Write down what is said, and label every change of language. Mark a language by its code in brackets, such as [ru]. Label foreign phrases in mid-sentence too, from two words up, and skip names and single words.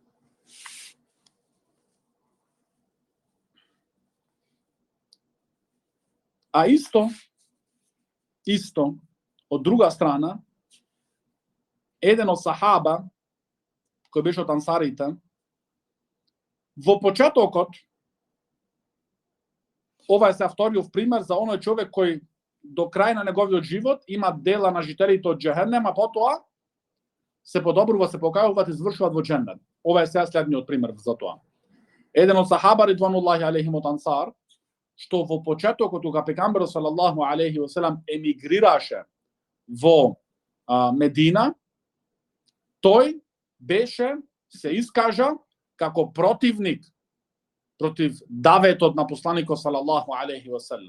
[mk] А исто од друга страна, еден од сахаба кој беше од ансарите, во почетокот, ова е се вториот пример за оној човек кој до крај на неговиот живот има дела на жителите од џехенем, а потоа се подобрува, се покајуваат и завршуваат во џеннет. Ова е сега следниот пример за тоа. Еден од сахаба [ar] رضوان الله عليهم [mk] од ансар, што во почетокот кога пегамберот [ar] صلى الله عليه وسلم [mk] емигрираше во Медина, тој беше се искажа како противник против даветот на посланикот [ar] صلى الله عليه وسلم.